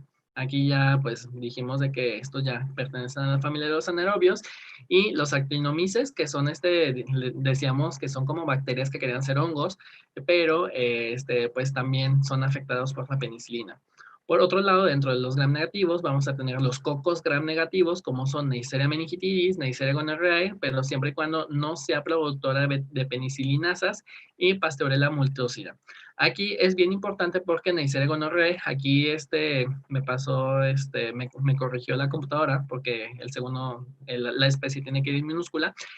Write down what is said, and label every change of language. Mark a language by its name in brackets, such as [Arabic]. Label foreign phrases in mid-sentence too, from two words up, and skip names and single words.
[Spanish] Aquí ya, pues, dijimos de que estos ya pertenecen a la familia de los anaerobios y los actinomyces, que son, decíamos que son como bacterias que querían ser hongos, pero, pues, también son afectados por la penicilina. Por otro lado, dentro de los gram negativos, vamos a tener los cocos gram negativos, como son Neisseria meningitidis, Neisseria gonorrhoeae, pero siempre y cuando no sea productora de penicilinasas y Pasteurella multocida. Aquí es bien importante porque Neisseria gonorrhoeae, aquí me pasó, me corrigió la computadora porque el segundo, la especie tiene que ir minúscula.